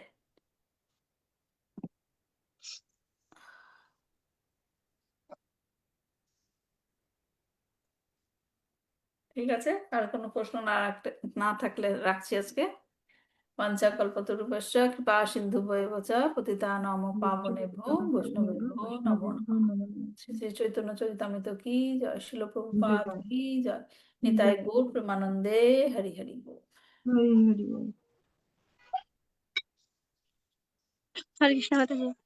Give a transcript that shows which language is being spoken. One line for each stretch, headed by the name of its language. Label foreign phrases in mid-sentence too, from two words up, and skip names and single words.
Bangla: ঠিক আছে, কারো কোনো প্রশ্ন না থাকলে রাখছি আজকে।
Sanskrit: পঞ্চাকল্পতরুভ্যশ্চ কৃপা সিন্ধু ভৈবচ পতিতানাং পাবনেভ্যো বৈষ্ণবেভ্যো নমো নমঃ।
Bangla: শ্রী শ্রী চৈতন্য চরিতামৃত কি জয়, শিল প্রভুপাদ কি জয়, নিতাই গৌর প্রেমানন্দে, হরি হরি বল। হরি হরি বল। হরে কৃষ্ণ মাতাজি।